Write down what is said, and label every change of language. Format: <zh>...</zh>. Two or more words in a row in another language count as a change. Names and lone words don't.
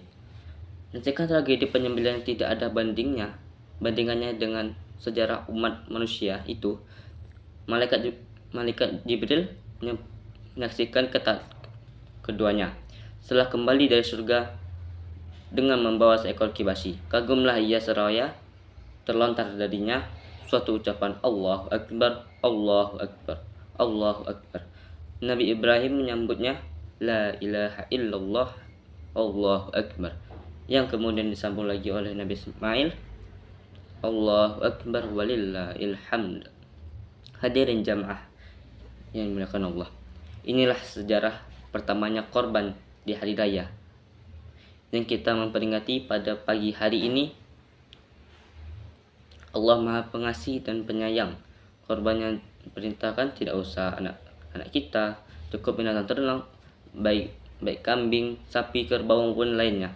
<id>Dan jika tragedi penyembelihan tidak ada bandingannya dengan sejarah umat manusia itu, malaikat Jibril menyaksikan keduanya setelah kembali dari surga dengan membawa seekor kibashi. Kagumlah ia seraya terlontar darinya suatu ucapan,</id> <ar>"Allahu Akbar, Allahu Akbar, Allahu Akbar."</ar> <id>Nabi Ibrahim menyambutnya,</id> <ar>"La ilaha illallah, Allahu Akbar,"</ar> <id>yang kemudian disambung lagi oleh Nabi Ismail,</id> <ar>"Allahu Akbar walillahil hamd."</ar> <id>Hadirin jamaah yang dimuliakan Allah, inilah sejarah pertamanya korban di hari raya yang kita memperingati pada pagi hari ini. Allah Maha Pengasih dan Penyayang. Korban yang diperintahkan tidak usah anak kita, cukup binatang ternak, baik kambing, sapi, kerbau maupun lainnya.</id>